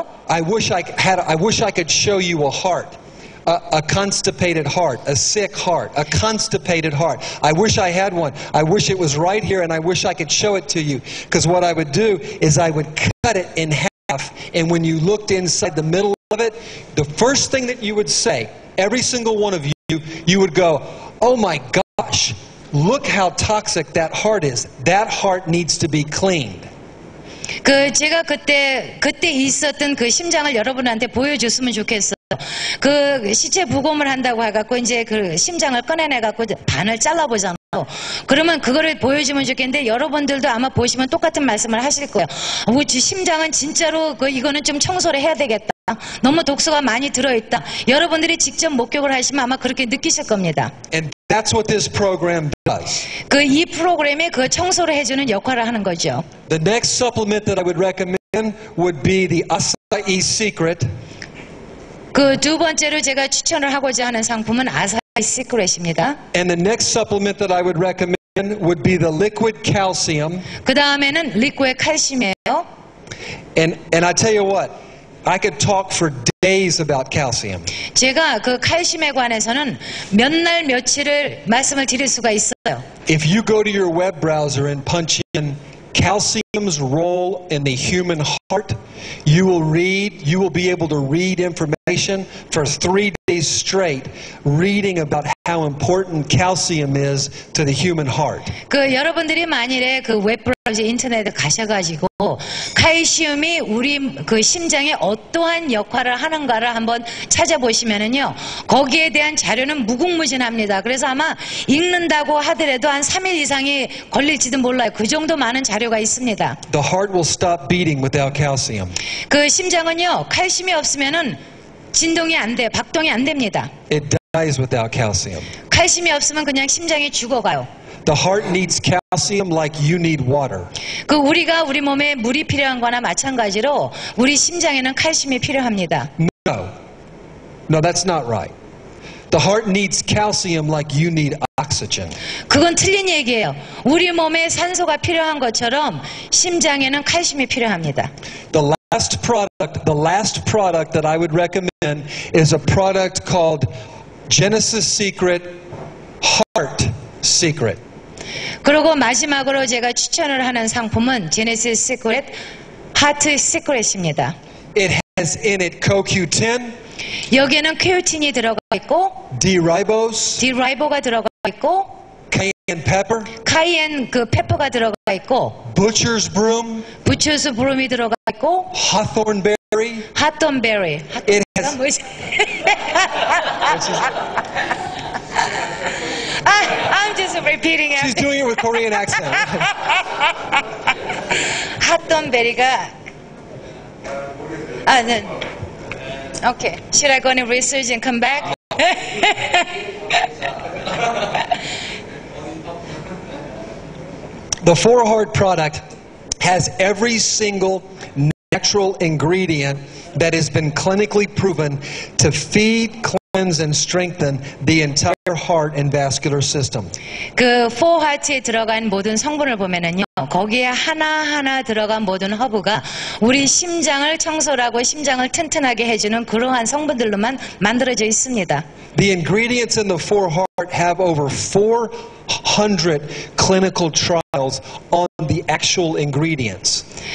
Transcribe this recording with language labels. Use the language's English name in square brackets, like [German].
[English] I wish I could show you a heart. A constipated heart, a sick heart, a constipated heart. I wish I had one. I wish it was right here and I wish I could show it to you. Because what I would do is I would cut it in half, and when you looked inside the middle of it, the first thing that you would say, every single one of you, you would go, oh my gosh, look how toxic that heart is. That heart needs to be cleaned. [Korean] 제가 그때 있었던 그 심장을 여러분한테 보여줬으면 좋겠어요. 시체 부검을 한다고 해갖고 이제 그 심장을 꺼내내갖고 반을 잘라보잖아요. 그러면 그거를 보여주면 좋겠는데 여러분들도 아마 보시면 똑같은 말씀을 하실 거예요. 심장은 진짜로 이거는 좀 청소를 해야 되겠다. 너무 독소가 많이 들어있다. 여러분들이 직접 목격을 하시면 아마 그렇게 느끼실 겁니다. [English] And that's what this program does. [Korean] 이 프로그램이 그 청소를 해주는 역할을 하는 거죠. [English] The next supplement that I would recommend would be the Acai Secret. [Korean] 두 번째로 제가 추천을 하고자 하는 상품은 아사히 시크릿입니다. [English] And the next supplement that I would recommend would be the liquid calcium. [Korean] 그 다음에는 리퀴드 칼슘이에요. [English] And I tell you what, I could talk for days about calcium. [Korean] 제가 칼슘에 관해서는 몇 날 며칠을 말씀을 드릴 수가 있어요. [English] If you go to your web browser and punch in calcium's role in the human heart, you will be able to read information for 3 days straight, reading about how important calcium is to the human heart. [Korean] 여러분들이 만일에 웹브라우저 인터넷에 가셔가지고 칼슘이 우리 심장에 어떠한 역할을 하는가를 한번 찾아보시면은요, 거기에 대한 자료는 무궁무진합니다. 그래서 아마 읽는다고 하더라도 한 3일 이상이 걸릴지도 몰라요. 그 정도 많은 자료가 있습니다. [English] The heart will stop beating without calcium. [Korean] 심장은요, 칼슘이 없으면은 진동이 안 돼, 박동이 안 됩니다. [English] It dies without calcium. [Korean] 칼슘이 없으면 그냥 심장이 죽어가요. [English] The heart needs calcium like you need water. [Korean] 우리가 우리 몸에 물이 필요한 거나 마찬가지로 우리 심장에는 칼슘이 필요합니다. [English] No, that's not right. The heart needs calcium like you need oxygen. [Korean] 그건 틀린 얘기예요. 우리 몸에 산소가 필요한 것처럼 심장에는 칼슘이 필요합니다. [English] The last product that I would recommend is a product called Genesis Secret Heart Secret. [Korean] 그리고 마지막으로 제가 추천을 하는 상품은 제네시스 시크릿 하트 시크릿입니다. [English] It has in it CoQ10, [Korean] 여기에는 큐틴이 들어가 있고 [English] D-ribose, [Korean] 디라이보가 들어가 있고 [English] cayenne pepper, [Korean] 카이엔 페퍼가 들어가 있고 [English] butcher's broom, [Korean] 부추스 브롬이 들어가 있고 [English] hawthorn berry. [Korean] 핫돈베리. [English] It has [Korean] 뭐지? [English] I'm just repeating She's it. doing it with Korean accent. [Korean] 핫돈베리가 네. Okay. [English] Should I go and research and come back? The 4Heart product has every single natural ingredient that has been clinically proven to feed, cleanse, and strengthen the entire heart and vascular system. [Korean] 그 4하트에 들어간 모든 성분을 보면은요, 거기에 하나하나 들어간 모든 허브가 우리 심장을 청소하고 심장을 튼튼하게 해주는 그러한 성분들로만 만들어져 있습니다. [English] The ingredients in the 4Heart have over 400 clinical trials on the actual ingredients.